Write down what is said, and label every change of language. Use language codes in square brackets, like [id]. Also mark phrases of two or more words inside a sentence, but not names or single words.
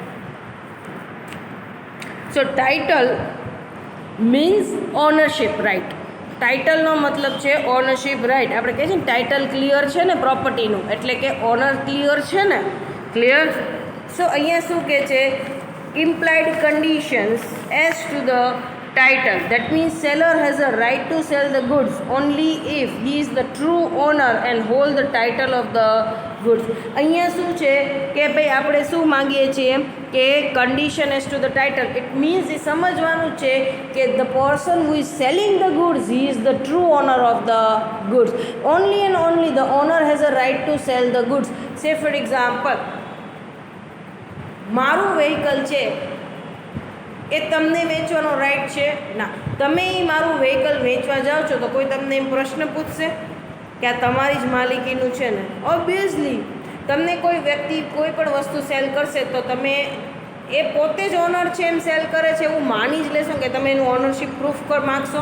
[en] so title means ownership right. [gu] ટાઇટલનો મતલબ છે [en] ownership right. [gu] આપણે કહીએ છીએ ને [en] title clear [gu] છે ને પ્રોપર્ટીનું, એટલે કે [en] owner clear [gu] છે ને. ક્લિયર? સો અહીંયા શું કહે છે? [en] implied conditions as to the title. That means seller has a right to sell the goods only if he is the true owner and hold the title of the goods. [gu] અહીંયા શું છે કે ભાઈ આપણે શું માંગીએ છીએ કે [en] condition as to the title. It means [gu] એ સમજવાનું છે કે [en] the person who is selling the goods, he is the true owner of the goods. Only and only the owner has a right to sell the goods. Say for example, [gu] મારું વ્હીકલ છે એ તમને વેચવાનો રાઈટ છે ના. તમે એ મારું વ્હીકલ વેચવા જાઓ છો તો કોઈ તમને એમ પ્રશ્ન પૂછશે કે આ તમારી જ માલિકીનું છે ને? ઓબ્વિયસલી તમને કોઈ વ્યક્તિ કોઈ પણ વસ્તુ સેલ કરશે તો તમે એ પોતે જ ઓનર છે એમ સેલ કરે છે એવું માની જ લેશો કે તમે એનું [en] ownership proof [gu] માગશો?